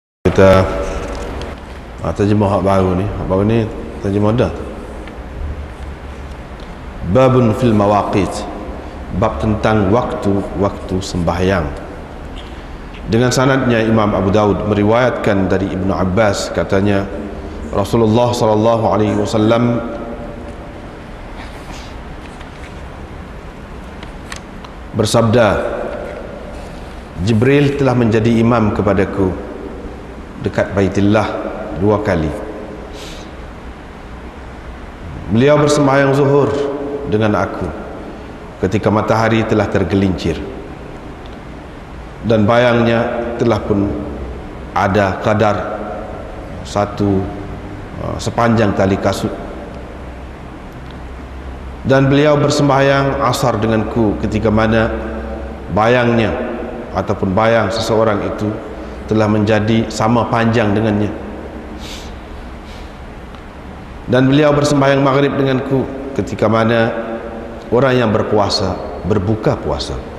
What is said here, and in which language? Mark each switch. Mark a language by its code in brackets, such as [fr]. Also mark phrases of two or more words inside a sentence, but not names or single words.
[ms] Kita terjemah hak baru ni. Hak baru ni terjemah dah. [ar] باب في المواقيت. [ms] Bab tentang waktu-waktu sembahyang. Dengan sanadnya Imam Abu Daud meriwayatkan dari Ibnu Abbas, katanya Rasulullah [ar] صلى الله عليه وسلم [ms] bersabda, Jibril telah menjadi imam kepadaku dekat Baitillah 2 kali. Beliau bersembahyang zuhur dengan aku ketika matahari telah tergelincir dan bayangnya telah pun ada kadar sepanjang tali kasut. Dan beliau bersembahyang asar denganku ketika mana bayangnya ataupun bayang seseorang itu telah menjadi sama panjang dengannya. Dan beliau bersembahyang maghrib denganku ketika mana orang yang berpuasa berbuka puasa.